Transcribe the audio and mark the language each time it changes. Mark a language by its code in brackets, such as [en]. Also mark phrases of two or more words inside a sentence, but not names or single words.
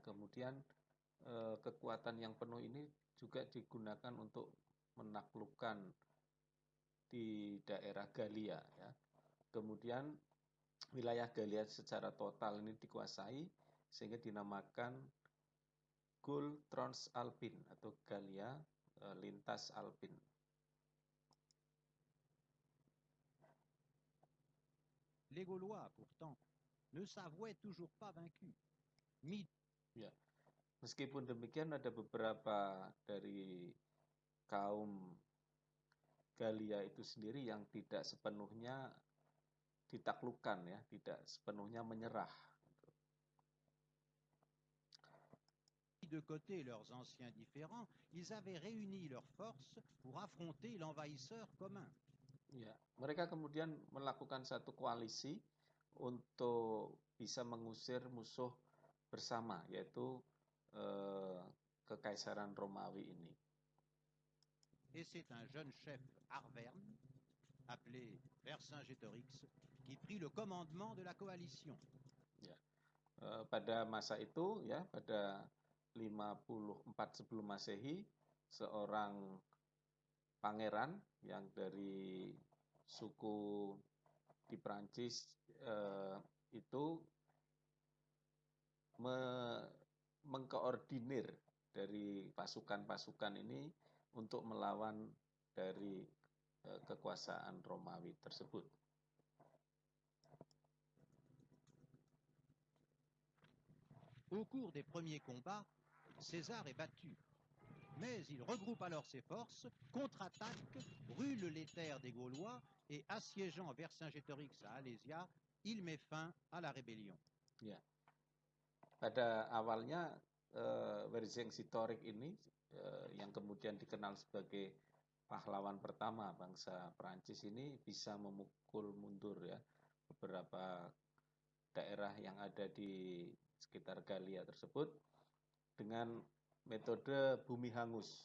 [id] Kemudian kekuatan yang penuh ini juga digunakan untuk menaklukkan di daerah Galia ya. Kemudian wilayah Galia secara total ini dikuasai sehingga dinamakan Gaul Transalpine atau Galia lintas Alpin. [fr] Les Gaulois, pourtant, ne s'avouaient toujours pas vaincus. [id] Ya. Meskipun demikian, ada beberapa dari kaum Galia itu sendiri yang tidak sepenuhnya ditaklukkan ya, tidak sepenuhnya menyerah. [fr] De côté leurs anciens différends, ils avaient réuni leurs forces pour affronter l'envahisseur commun. [id] Ya, mereka kemudian melakukan satu koalisi untuk bisa mengusir musuh bersama, yaitu kekaisaran Romawi ini. [fr] Et c'est un jeune chef Arverne, appelé Vercingétorix, qui prit le commandement de la coalition. [id] Ya. Pada masa itu, ya, pada 54 sebelum Masehi, seorang pangeran yang dari suku di Prancis itu mengkoordinir dari pasukan-pasukan ini untuk melawan dari kekuasaan Romawi tersebut. [fr] Au cours des premiers combats, César est battu. Mais il regroupe alors ses forces, contre-attaque, brûle les terres des Gaulois et assiégeant Vercingétorix à Alésia, il met fin à la rébellion. [id] Ya. Pada awalnya Vercingétorix ini yang kemudian dikenal sebagai pahlawan pertama bangsa Prancis ini bisa memukul mundur ya beberapa daerah yang ada di sekitar Galia tersebut dengan metode bumi hangus.